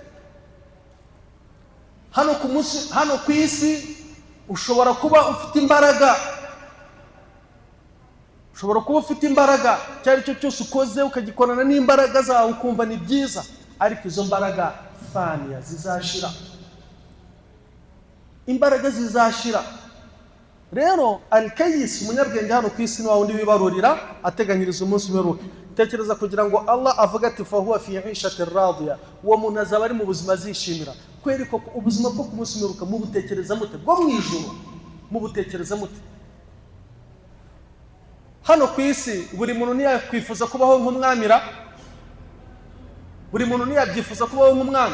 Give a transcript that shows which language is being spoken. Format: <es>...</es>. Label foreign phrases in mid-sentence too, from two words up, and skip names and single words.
<rw>Hano ku isi ushobora kuba ufite imbaraga, ushobora kuba ufite imbaraga, cyari cyo cyose ukoze ukagikorana n'imbaraga zawe ukumva ni byiza, ariko izo mbaraga faniya, zizashira, imbaraga zizashira. Rero al-kayis, umunyabwenge hano ku isi ni wa wundi wibarurira ateganyiriza umunsi w'imperuka. Tekereza kugira ngo Allah avuga ati</rw> <ar>فهو في عيشة راضية,</ar> <rw>uwo muntu azaba ari mu buzima azishimira. Kweri ko ubuzima bwo ku munsi w'imperuka mubutekereza mute? Bwo mu ijuru mubutekereza mute? Hano ku isi buri muntu ntiyakwifuza kubaho nk'umwamira, buri muntu ntiyabyifuza kubaho nk'umwami.</rw>